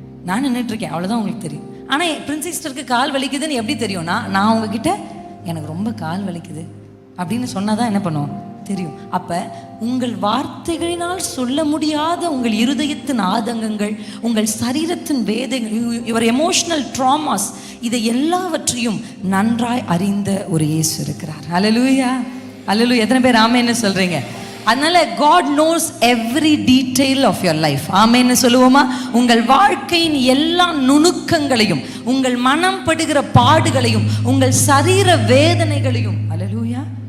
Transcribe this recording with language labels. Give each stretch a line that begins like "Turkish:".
Tamil: நான் நின்றுட்டுருக்கேன், அவ்வளோதான் உங்களுக்கு தெரியும். ஆனால் பிரின்ஸ் சிஸ்டருக்கு கால் வலிக்குதுன்னு எப்படி தெரியும்னா, நான் உங்ககிட்ட எனக்கு ரொம்ப கால் வலிக்குது அப்படின்னு சொன்னால் தான் என்ன பண்ணுவோம் தெரியும். அப்போ உங்கள் வார்த்தைகளினால் சொல்ல முடியாத உங்கள் இருதயத்தின் ஆதங்கங்கள், உங்கள் சரீரத்தின் வேதங்கள்,
English: your emotional dramas,
Tamil: இதை எல்லாவற்றையும் நன்றாய் அறிந்த ஒரு இயேசு இருக்கிறார். ஹல்லேலூயா, ஹல்லேலூயா. எத்தனை பேர் ஆமென்னு சொல்றீங்க? அதனால
English: God knows every detail of your life.
Tamil: ஆமென்னு சொல்லுவோமா? உங்கள் வாழ்க்கையின் எல்லா நுணுக்கங்களையும், உங்கள் மனம் படுகிற பாடுகளையும், உங்கள் சரீர வேதனைகளையும். ஹல்லேலூயா.